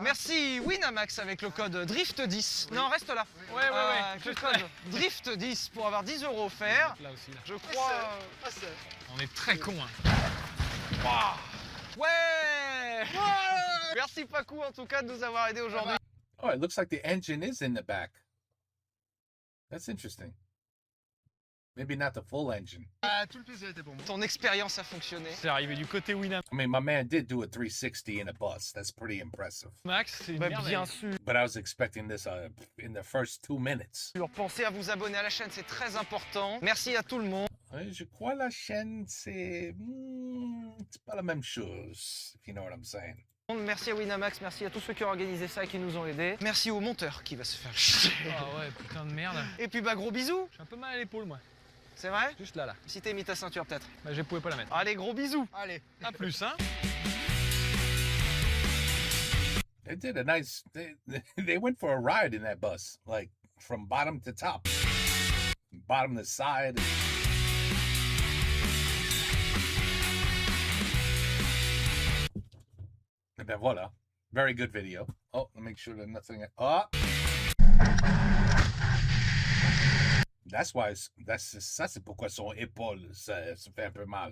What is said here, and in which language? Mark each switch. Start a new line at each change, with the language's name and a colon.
French: Merci Winamax avec le code DRIFT10. Non, reste là. Ouais. Avec le code DRIFT10 pour avoir 10 € offerts. Là aussi, là. Je crois. On est très cons, hein. Ouais. Merci Pacou en tout cas de nous avoir aidés aujourd'hui.
English: Oh, it looks like the engine is in the back. That's interesting. Maybe not the full engine.
French: Ah, tout le plaisir était pour moi. Ton expérience a fonctionné. C'est arrivé du côté Winamax,
English: I mean, my man did do a 360 in a bus. That's pretty impressive.
French: c'est une Bah, merveille. bien sûr.
English: But I was expecting this in the first 2 minutes.
French: Pensez à vous abonner à la chaîne, c'est très important. Merci à tout le monde. Je crois la chaîne, c'est pas la même chose,
English: if you know what I'm saying.
French: Merci à Winamax, merci à tous ceux qui ont organisé ça et qui nous ont aidés. Merci au monteur qui va se faire chier. Ah ouais, putain de merde. Et puis bah gros bisous. J'ai un peu mal à l'épaule, moi. C'est vrai? Juste là. Si t'as mis ta ceinture peut-être. Bah, je pouvais pas la mettre. Allez gros bisous. Allez. À plus, hein.
English: They did a nice. They went for a ride in that bus, like from bottom to top, bottom to side. And then voila, very good video. Oh, let me make sure that nothing. Oh, that's why.
French: Ça c'est pourquoi son épaule se fait un peu mal.